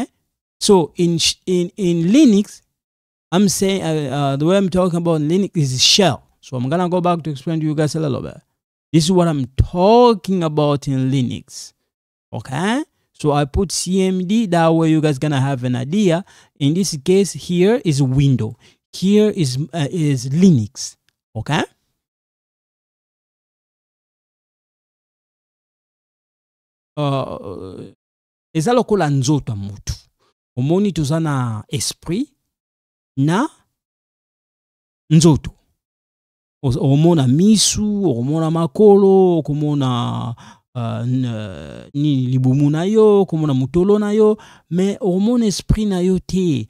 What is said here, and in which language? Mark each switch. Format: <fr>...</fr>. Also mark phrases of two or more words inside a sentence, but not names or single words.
<en>So in Linux, I'm saying the way I'm talking about Linux is shell. So I'm gonna go back to explain to you guys a little bit. This is what I'm talking about in Linux. Okay. So I put CMD, that way you guys gonna have an idea. In this case, here is window. Here is Linux. Okay.</en> <ln>Eza lokola nzoto mutu. Omoni toza na esprit na nzoto. Omona misu, omona makolo, okomona ni libumu na yo, okomona mutolo na yo, mais omona esprit na yo te.</ln>